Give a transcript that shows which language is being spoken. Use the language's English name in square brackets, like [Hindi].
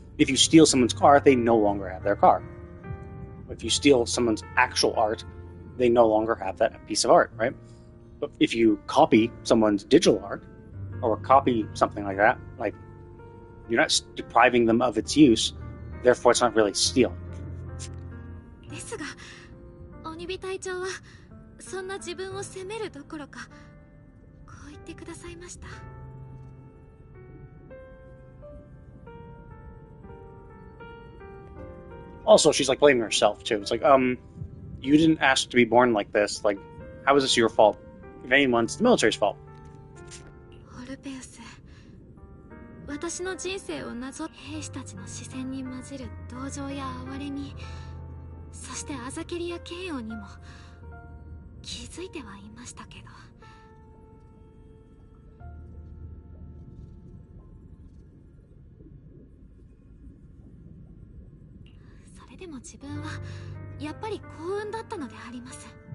[English] If you steal someone's car, they no longer have their car. If you steal someone's actual art, they no longer have that piece of art, right? But if you copy someone's digital art, or copy something like that, like, you're not depriving them of its use, therefore it's not really stealing. [Japanese] ですが、鬼火隊長はそんな自分を責めるどころか、こう言ってくださいました。 [English] Also, she's like blaming herself too. It's like, you didn't ask to be born like this. Like, how is this your fault? If anyone, it's the military's fault. [Japanese] オルペウス、私の人生をなぞ兵士たちの視線に混じる同情や哀れみ、そしてアザケリや嫌悪にも気づいてはいましたけど、それでも自分はやっぱり幸運だったのであります。